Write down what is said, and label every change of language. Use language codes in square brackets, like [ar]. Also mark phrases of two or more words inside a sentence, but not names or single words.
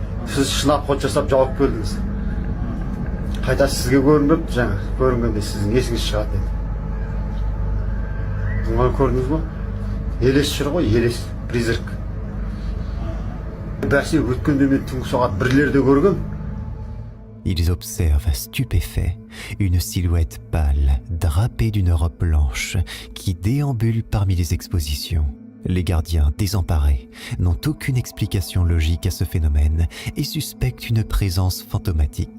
[kk] Сіз шынап ход жасап жауып келдіңіз. Қайта сізге көрініп, жаңа көрінгенде сіздің есіңіз шығады деді. Оны көрдіңіз ба? Елес жүр ғой, елес, призрак. Бәсе өткенде мен түнгі сағат 1-лерде көргем. [fr] Ils observent stupéfaits une silhouette pâle, drapée d'une robe blanche, qui déambule parmi les expositions. Les gardiens, désemparés, n'ont aucune explication logique à ce phénomène et suspectent une présence fantomatique.